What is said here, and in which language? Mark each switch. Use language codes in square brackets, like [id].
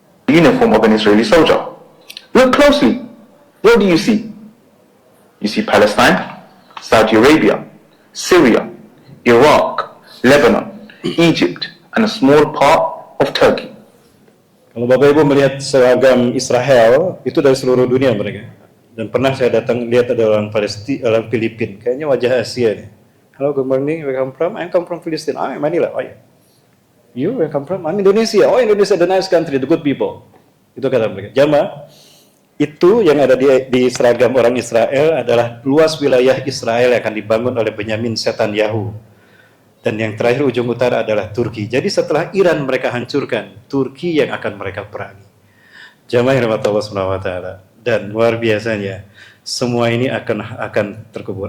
[en] Uniform of an Israeli soldier. Look closely. What do you see? You see Palestine, Saudi Arabia, Syria, Iraq, Lebanon, Egypt, and a small part of Turkey. [id] Kalau Bapak Ibu melihat seragam Israel, itu dari seluruh dunia mereka. Dan pernah saya datang lihat ada orang Palestina, orang Filipina, kayaknya wajah Asia nih. [en] Hello, good morning, where come from? I come from Palestine. I'm Manila. Oh yeah. You where come from? I'm Indonesia. Oh, Indonesia, the nice country, the good people. [id] Itu kata mereka. Jamaah, itu yang ada di seragam orang Israel adalah luas wilayah Israel yang akan dibangun oleh Benyamin Netanyahu. Dan yang terakhir ujung utara adalah Turki. Jadi setelah Iran mereka hancurkan, Turki yang akan mereka perangi. Jamaah yang rahmat Allah Subhanahu wa taala. Dan luar biasanya, semua ini akan terkubur.